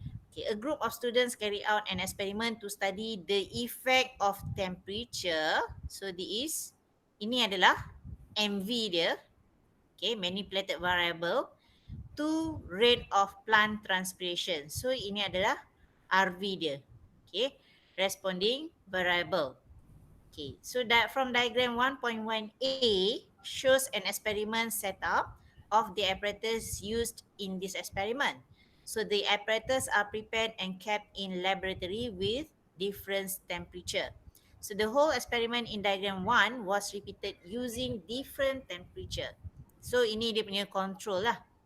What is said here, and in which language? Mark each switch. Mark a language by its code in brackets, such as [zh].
[en] Okay, a group of students carry out an experiment to study the effect of temperature. [ms] So ini adalah MV dia. [en] Okay, manipulated variable. to rate of plant transpiration. So [ms] ini adalah RV dia. [en] Okay, responding variable. Okay, so that from diagram 1.1a shows an experiment setup of the apparatus used in this experiment. So the apparatus are prepared and kept in laboratory with different temperature. So the whole experiment in diagram 1 was repeated using different temperature. [ms] So ini dia punya control lah.